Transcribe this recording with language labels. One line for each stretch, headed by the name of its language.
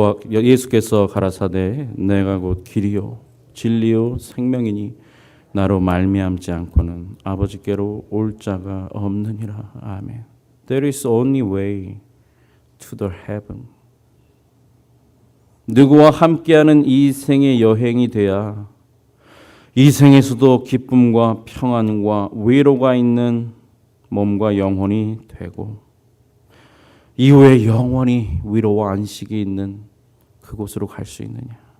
Korean: 예수께서 가라사대 내가 곧 길이요 진리요 생명이니 나로 말미암지 않고는 아버지께로 올 자가 없느니라. 아멘.
English: There is only way to the heaven.
Korean: 누구와 함께하는 이 생의 여행이 돼야 이 생에서도 기쁨과 평안과 위로가 있는 몸과 영혼이 되고 이후에 영원히 위로와 안식이 있는 그곳으로 갈 수 있느냐?